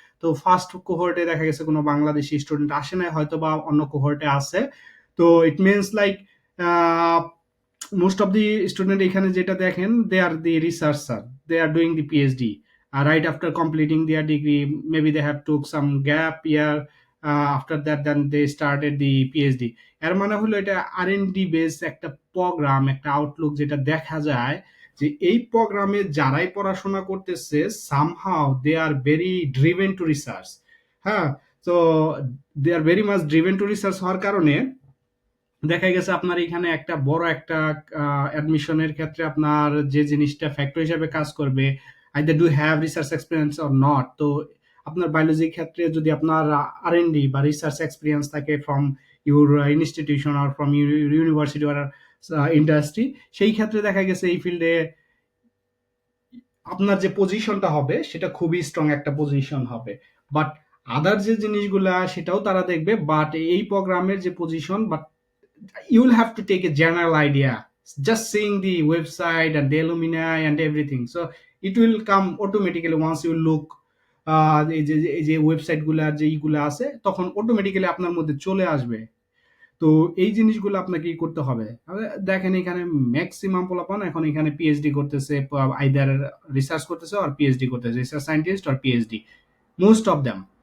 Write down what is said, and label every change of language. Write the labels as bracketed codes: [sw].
[bn] তো ফার্স্ট কোহর্টে দেখা গেছে কোনো বাংলাদেশি স্টুডেন্ট আসে না, হয়তো বা অন্য কোহর্টে আছে। [en] তো it means like most of the student [bn] এখানে যেটা দেখেন, [en] they are the researcher, they are doing the PhD right after completing their degree. Maybe they have took some gap year, after that then they started the PhD। [bn] এর মানে হলো এটা R&D base একটা programme, একটা Outlook, যেটা দেখা যায় যে এই প্রোগ্রামে যারাই পড়াশোনা করতেছে [en] somehow they are very driven to research। [bn] হ্যাঁ, তো [en] they are very much driven to research [bn] হওয়ার কারণে দেখা গেছে আপনার এখানে একটা বড় একটা অ্যাডমিশনের ক্ষেত্রে আপনার যে জিনিসটা ফ্যাক্টর হিসেবে কাজ করবে, [en] Either do have research experience or not. [bn] তো আপনার বায়োলজির ক্ষেত্রে যদি আপনার আর&ডি বা রিসার্চ এক্সপিরিয়েন্স থাকে [en] from your institution [bn] are from university আর industry, সেই ক্ষেত্রে দেখা গেছে এই ফিল্ডে আপনার যে পজিশনটা হবে সেটা খুবই স্ট্রং একটা পজিশন হবে। বাট আদার যে জিনিসগুলা সেটাও তারা দেখবে, বাট এই প্রোগ্রামের যে position, but [en] you will have to take a general idea just seeing the website and the alumni and everything. So it will come automatically once you look [bn] এই যে ওয়েবসাইট গুলা যে এইগুলা আছে, তখন অটোমেটিক্যালি আপনার মধ্যে চলে আসবে। তো এই জিনিসগুলো আপনাকে করতে হবে। দেখেন এখানে ম্যাক্সিমাম পোলাপান এখন এখানে পিএইচডি করতেছে, আইদার রিসার্চ করতেছে আর পিএইচডি করতেছে, research scientist are PhD, [en] Most of them.